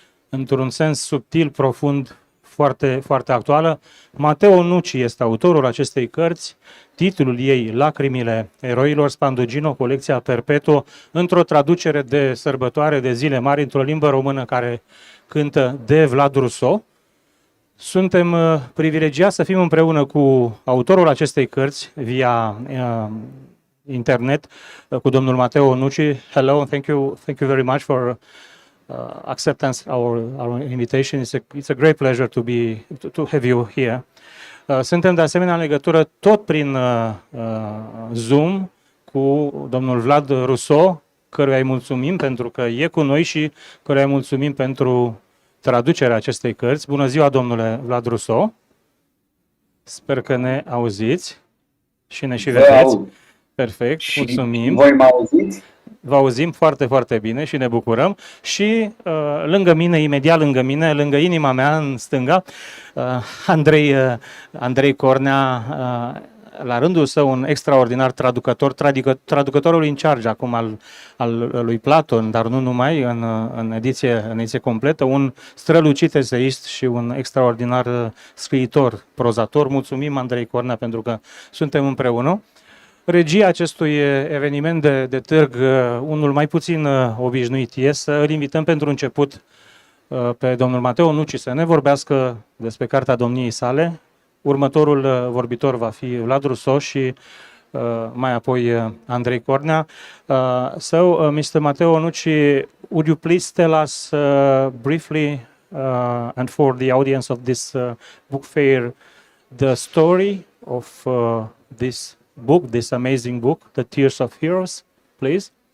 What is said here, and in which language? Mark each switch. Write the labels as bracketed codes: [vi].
[ro] într-un sens subtil, profund, foarte, foarte actuală, Matteo Nucci este autorul acestei cărți, titlul ei Lacrimile, eroilor 𝗏𝗵𝗵𝗀, colecția perpetuă, într-o traducere de sărbătoare, de zile mari, într-o limbă română care cântă de Vlad Rousseau. Suntem privilegiați să fim împreună cu autorul acestei cărți via internet, cu domnul Matteo Nucci. [en] Hello, and thank you very much for acceptance our invitation. It's a great pleasure to have you here. [ro] Suntem de asemenea în legătură tot prin Zoom cu domnul Vlad Rousseau, căruia îi mulțumim pentru că e cu noi și căruia îi mulțumim pentru traducerea acestei cărți. Bună ziua, domnule Vlad Rousseau! Sper că ne auziți și ne și vedeți. Perfect, mulțumim. Voi mă auziți? Vă auzim foarte, foarte bine și ne bucurăm. Și lângă mine, imediat lângă mine, lângă inima mea, în stânga, 𝗙𝗃𝗃𝗁𝗏, la rândul său un extraordinar traducător, traducătorul in charge acum al lui Platon, dar nu numai, în ediție completă, un strălucit eseist și un extraordinar scriitor, prozator. Mulțumim, 𝗙𝗃𝗃𝗁𝗏, pentru că suntem împreună. Regia acestui eveniment de târg, unul mai puțin obișnuit, e să îl invităm pentru început pe domnul Matteo Nucci să ne vorbească despre cartea domniei sale. Următorul vorbitor va fi Vlad Rousseau și mai apoi 𝗙𝗃𝗃𝗁𝗏. [en] So, Mr. Matteo Nucci, would you please tell us briefly and for the audience of this book fair the story of this book, this amazing book, The Tears of Heroes, please?